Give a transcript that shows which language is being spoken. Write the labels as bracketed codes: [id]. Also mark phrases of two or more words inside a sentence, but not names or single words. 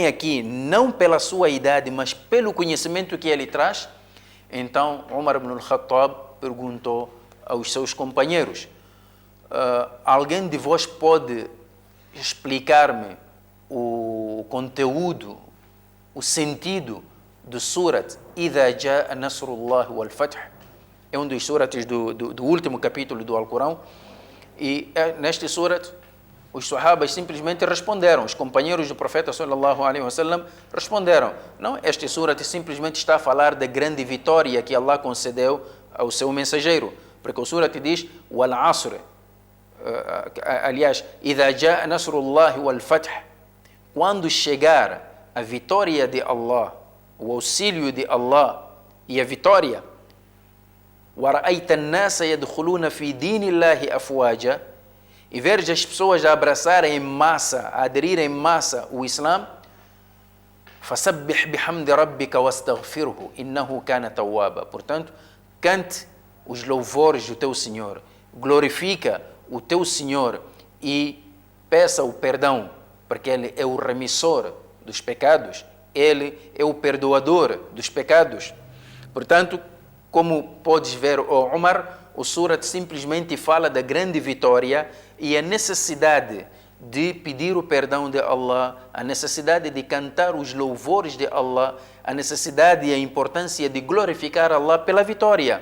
[pt] aqui não pela sua idade, mas pelo conhecimento que ele traz, então Umar ibn Khattab perguntou aos seus companheiros: alguém de vós pode explicar-me o conteúdo, o sentido do surat [ar] إذا جاء نصر الله والفتح? [pt] É um dos surates do último capítulo do Alcorão. E neste surat, os sahabas simplesmente responderam, os companheiros do profeta [ar] صلى الله عليه وسلم [pt] responderam: não, este surat simplesmente está a falar da grande vitória que Allah concedeu ao seu mensageiro, porque o surat diz [ar] والعصر, [pt] aliás, [ar] إذا جاء نصر الله والفتح, [pt] quando chegar a vitória de Allah, o auxílio de Allah e a vitória. [ar] وَرَأَيْتَ النَّاسَ يَدْخُلُونَ فِي دِينِ اللَّهِ أَفْوَاجًا, [pt] e ver as pessoas a abraçarem em massa, a aderirem em massa o Islã. [ar] فَسَبِّحْ بِحَمْدِ رَبِّكَ وَاسْتَغْفِرْهُ إِنَّهُ كَانَ تَوَّابًا. [pt] Portanto, cante os louvores do teu Senhor, glorifica o teu Senhor e peça o perdão, porque Ele é o remissor dos pecados, Ele é o perdoador dos pecados. Portanto, como podes ver, Umar, o surat simplesmente fala da grande vitória e a necessidade de pedir o perdão de Allah, a necessidade de cantar os louvores de Allah, a necessidade e a importância de glorificar Allah pela vitória.